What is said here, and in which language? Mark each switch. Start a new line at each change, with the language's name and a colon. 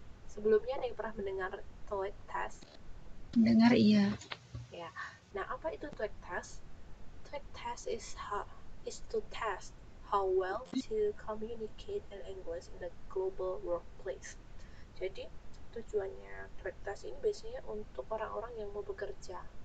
Indonesian: Sebelumnya ada yang pernah mendengar TOEIC test? Dengar iya. Ya. Nah, apa itu TOEIC test?
English: TOEIC test is to test how well to communicate in English in the global workplace.
Indonesian: Jadi, tujuannya TOEIC test ini biasanya untuk orang-orang yang mau bekerja.